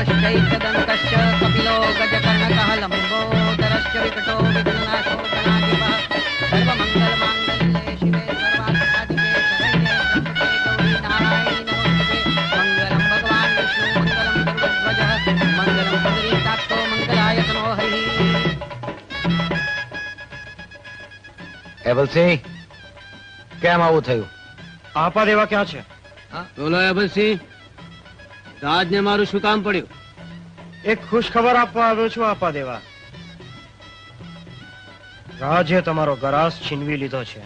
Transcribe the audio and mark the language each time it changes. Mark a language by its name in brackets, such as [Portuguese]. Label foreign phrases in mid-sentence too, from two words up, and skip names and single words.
[Sanskrit] एकदन्तश्च कपिलो गजकर्णकः लम्बोदरश्च विकटो विघ्ननाशो गणाधिपः सर्वमङ्गलमाङ्गल्ये शिवे सर्वार्थसाधिके शरण्ये त्र्यम्बके गौरी नारायणी नमोस्तुते मङ्गलं भगवान् विष्णु मङ्गलं गरुडध्वजः मङ्गलं पुण्डरीकाक्षो मङ्गलायतनो हरिः [Gujarati] એબલસિંહ કેમ આવું થયું? આપા દેવા ક્યાં છે? બોલો એબલસિંહ, રાજને મારું શું કામ પડ્યું? એક ખુશ ખબર આપવા આવ્યો છું આપા દેવા. રાજે તમારો ગરાસ છીનવી લીધો છે.